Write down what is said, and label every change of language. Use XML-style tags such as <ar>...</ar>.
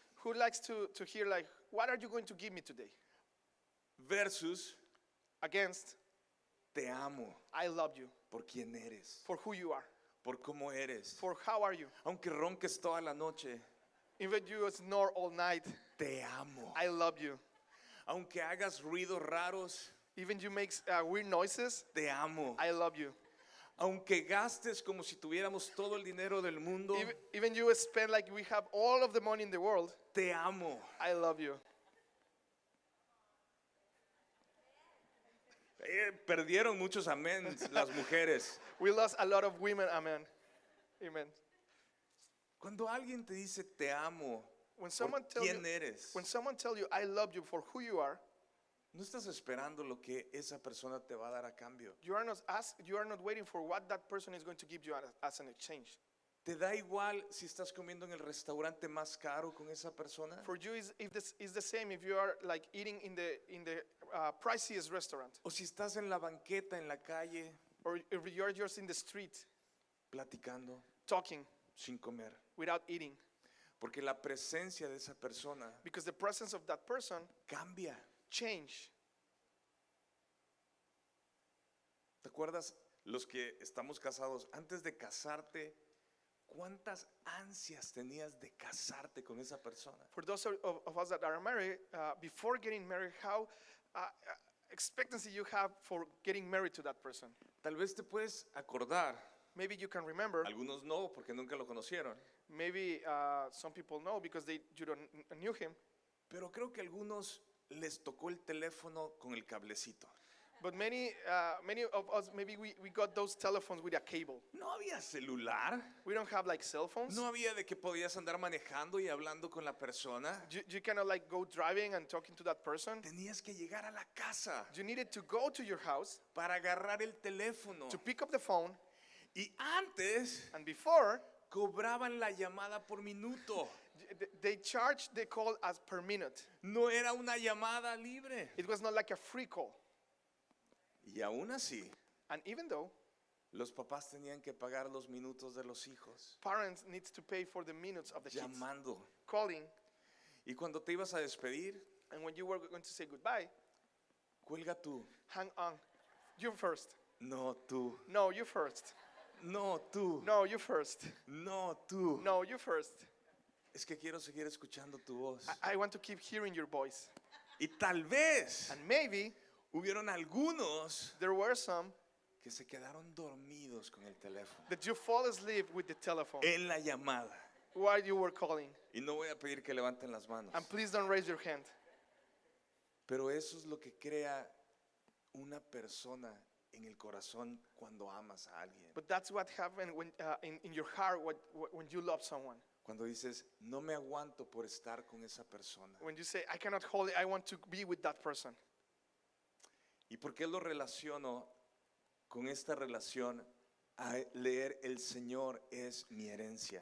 <en>who likes to hear like, what are you going to give me today?</en> <es>Versus,</es> <en>Against,</en> <es>te amo</es> <en>I love you</en> <es>por quién eres,</es> <en>for who you are,</en> <es>por cómo eres.</es> <en>for how are you.</en> <es>Aunque ronques toda la noche,</es> <en>Even you snore all night,</en> <es>te amo.</es> <en>I love you.</en> <es>Aunque hagas ruidos raros,</es> <en>Even you make weird noises,</en> <es>te amo.</es> <en>I love you.</en> <es>Aunque gastes como si tuviéramos todo el dinero del mundo,</es> <en>Even you spend like we have all of the money in the world,</en> <es>te amo.</es> <en>I love you.</en> <es>Perdieron muchos amén las mujeres.</es> <en>We lost a lot of women, amen. Amen.</en> <es>Cuando alguien te dice te amo,</es> <en>When someone tell</en> <es>quién</es> <en>you,</en> <es>eres,</es> <en>when someone tell you I love you for who you are,</en> <es>no estás esperando lo que esa persona te va a dar a cambio.</es> <en>you are not waiting for what that person is going to give you as an exchange.</en> <es>¿Te da igual si estás comiendo en el restaurante más caro con esa persona?</es> <en>For you is the same if you are like eating in the priciest restaurant,</en> <es>¿O si estás en la banqueta, en la calle,</es> <en>or if you are just in the street</en> <es>platicando</es> <en>talking</en> <es>sin comer?</es> <en>without eating,</en> <es>Porque la presencia de esa persona</es> <en>because the presence of that person</en> <es>cambia.</es> <en>change.</en> <es>¿Te acuerdas los que estamos casados? Antes de casarte, ¿cuántas ansias tenías de casarte con esa persona?</es> <en>For those of us that are married, before getting married, how expectancy you have for getting married to that person?</en> <es>Tal vez te puedes acordar,</es> <en>Maybe you can remember.</en> <es>algunos no porque nunca lo conocieron,</es> <en>Maybe some people know because you don't knew him.</en> <es>pero creo que a algunos les tocó el teléfono con el cablecito.</es> <en>But many of us, maybe we got those telephones with a cable.</en> <es>No había celular,</es> <en>We don't have like cell phones.</en> <es>no había de que podías andar manejando y hablando con la persona.</es> <en>You cannot like go driving and talking to that person.</en> <es>Tenías que llegar a la casa</es> <en>You needed to go to your house</en> <es>para agarrar el teléfono.</es> <en>to pick up the phone.</en> <es>Y antes</es> <en>And before,</en> <es>cobraban la llamada por minuto.</es> <en>they charged the call as per minute.</en> <es>No era una llamada libre.</es> <en>It was not like a free call.</en> <es>Y aún así,</es> <en>And even though</en> <es>los papás tenían que pagar los minutos de los hijos,</es> <en>parents need to pay for the minutes of the kids</en> <es>llamando.</es> <en>calling,</en> <es>Y cuando te ibas a despedir,</es> <en>and when you were going to say goodbye,</en> <es>cuelga tú.</es> <en>hang on. You first.</en> <es>No tú.</es> <en>No, you first.</en> <es>No tú.</es> <en>No, you first.</en> <es>No tú.</es> <en>No, you first.</en> <es>Es que quiero seguir escuchando tu voz.</es> <en>I want to keep hearing your voice.</en> <es>Y tal vez</es> <en>And maybe</en> <es>hubieron algunos</es> <en>there were some</en> <es>que se quedaron dormidos con el teléfono</es> <en>that you fall asleep with the telephone</en> <es>en la llamada.</es> <en>while you were calling.</en> <es>Y no voy a pedir que levanten las manos.</es> <en>And please don't raise your hand.</en> <es>Pero eso es lo que crea una persona en el corazón cuando amas a alguien.</es> <en>But that's what happens when in your heart when you love someone.</en> <es>Cuando dices, no me aguanto por estar con esa persona.</es> <en>When you say, I cannot hold it, I want to be with that person.</en> <es>¿Y por qué lo relaciono con esta relación a leer El Señor es mi herencia.</es>